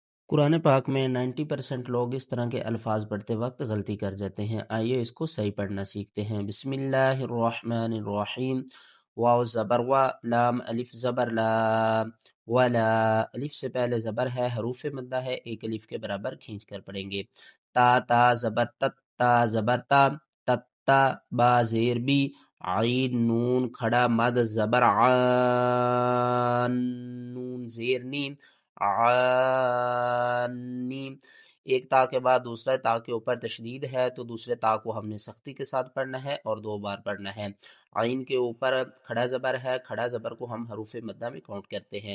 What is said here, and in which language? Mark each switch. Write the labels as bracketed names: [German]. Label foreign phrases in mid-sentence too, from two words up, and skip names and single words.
[Urdu] قرآن پاک میں 90% لوگ اس طرح کے الفاظ پڑھتے وقت غلطی کر جاتے ہیں۔ آئیے اس کو صحیح پڑھنا سیکھتے ہیں۔ [Arabic] بسم اللہ الرحمن الرحیم۔ [Urdu] واو زبر وا، لام الف زبر لا، ولا الف سے پہلے زبر ہے، حروف مدہ ہے، ایک الف کے برابر کھینچ کر پڑھیں گے۔ تا تا زبر تت، تا زبر تا، تتا با زیر بی، عین نون کھڑا مد زبر عان، نون زیر نیم، عانی۔ ایک تا کے بعد دوسرا تا کے اوپر تشدید ہے تو دوسرے تا کو ہم نے سختی کے ساتھ پڑھنا ہے اور 2 بار پڑھنا ہے۔ عین کے اوپر کھڑا زبر ہے، کھڑا زبر کو ہم حروف مدہ میں کاؤنٹ کرتے ہیں۔